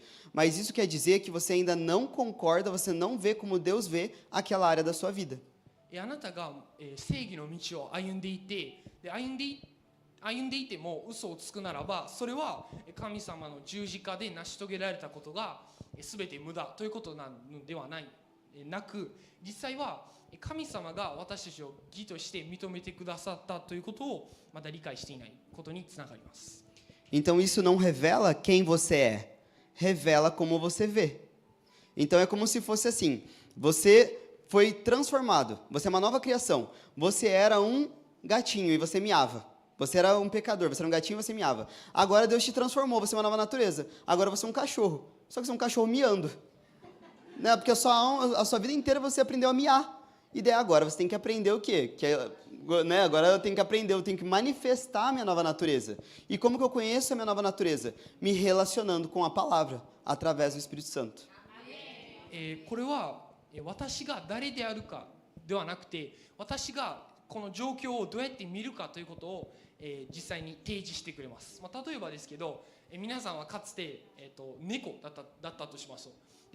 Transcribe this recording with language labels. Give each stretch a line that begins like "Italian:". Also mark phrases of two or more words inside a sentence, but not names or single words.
Portuguese: Mas isso quer dizer que você ainda não concorda, você não vê como Deus vê aquela área da sua vida.
Japanese: あなたが正義の道を歩んでいて、歩んでいても嘘をつくならば、それは神様の十字架で成し遂げられたことが全て無駄ということなのではなく、実際は神様が私たちを義として認めてくださったということをまだ理解していないことにつながります。
Portuguese: Então isso não revela quem você é, revela como você vê. Então é como se fosse assim, você foi transformado, você é uma nova criação. Você era um gatinho e você miava. Você era um pecador, você era um gatinho e você miava. Agora Deus te transformou, você é uma nova natureza. Agora você é um cachorro, só que você é um cachorro miando. Né? Porque a sua vida inteira você aprendeu a miar. E daí agora você tem que aprender o quê? Né? Agora eu tenho que aprender, eu tenho que manifestar a minha nova natureza. E como que eu conheço a minha nova natureza? Me relacionando com a palavra, através do Espírito Santo.
Japanese: これは私が誰であるかではなくて、私がこの状況をどうやって見るかということを実際に提示してくれます。例えばですけど、皆さんはかつて猫だったとしましょう。